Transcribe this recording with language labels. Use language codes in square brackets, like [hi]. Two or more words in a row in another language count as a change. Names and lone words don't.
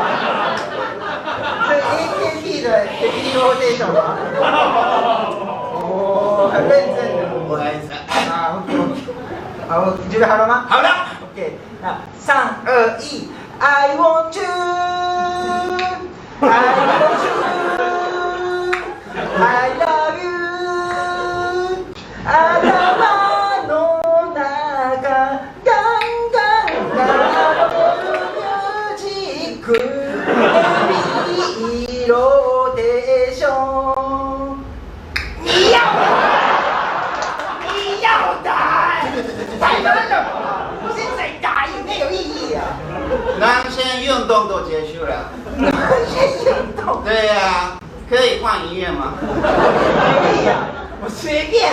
[zh] 这 AKB 的 AKB 这首吗？哦，很认真的。不好意思。好，你准备好了吗？好了。 [en] OK， 那3、2、1 ，I want you， I want you，I love you， [ja] 頭の中ガンガンガンミュージックヘビーローテーション。 [zh] 你要打，太慢了。现在打也没有意义啊。男生运动都结束了。男生运动？对呀，可以换音乐吗？可以啊，我随便。